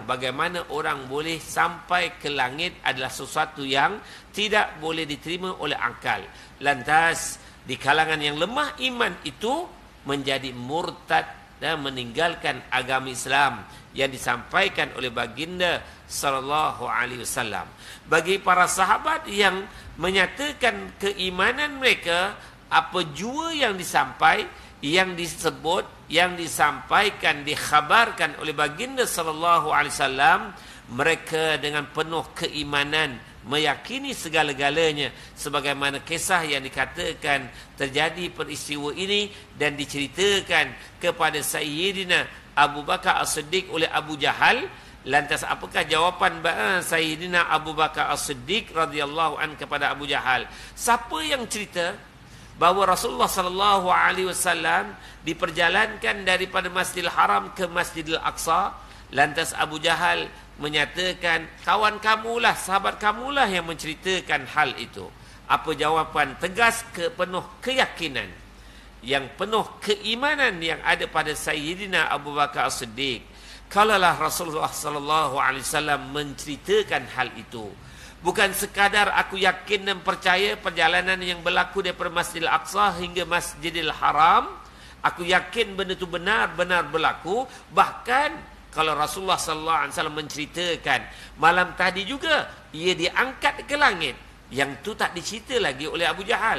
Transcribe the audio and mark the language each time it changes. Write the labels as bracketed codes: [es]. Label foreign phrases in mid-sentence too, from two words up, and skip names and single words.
[ms] Bagaimana orang boleh sampai ke langit adalah sesuatu yang tidak boleh diterima oleh akal. Lantas di kalangan yang lemah iman itu menjadi murtad dan meninggalkan agama Islam yang disampaikan oleh baginda [ar] صلى الله عليه وسلم. [ms] Bagi para sahabat yang menyatakan keimanan mereka, apa jua yang yang disebut, yang disampaikan, dikhabarkan oleh baginda [ar] صلى الله عليه وسلم, [ms] mereka dengan penuh keimanan meyakini segala-galanya, sebagaimana kisah yang dikatakan terjadi peristiwa ini dan diceritakan kepada Sayyidina Abu Bakar As-Siddiq oleh Abu Jahal. Lantas apakah jawapan Sayyidina Abu Bakar As-Siddiq [ar] رضي الله عن [ms] kepada Abu Jahal? Siapa yang cerita bahawa Rasulullah [ar] صلى الله عليه وسلم [ms] diperjalankan daripada Masjidil Haram ke Masjidil Aqsa? Lantas Abu Jahal menyatakan, kawan kamulah, sahabat kamulah yang menceritakan hal itu. Apa jawapan tegas penuh keyakinan, yang penuh keimanan yang ada pada Sayyidina Abu Bakar As-Siddiq? Kalaulah Rasulullah [ar] صلى الله عليه وسلم [ms] menceritakan hal itu, bukan sekadar aku yakin dan percaya perjalanan yang berlaku daripada Masjidil Aqsa hingga Masjidil Haram, aku yakin benda itu benar-benar berlaku. Bahkan kalau Rasulullah [ar] صلى الله عليه وسلم [ms] menceritakan malam tadi juga ia diangkat ke langit, yang tu tak dicerita lagi oleh Abu Jahal.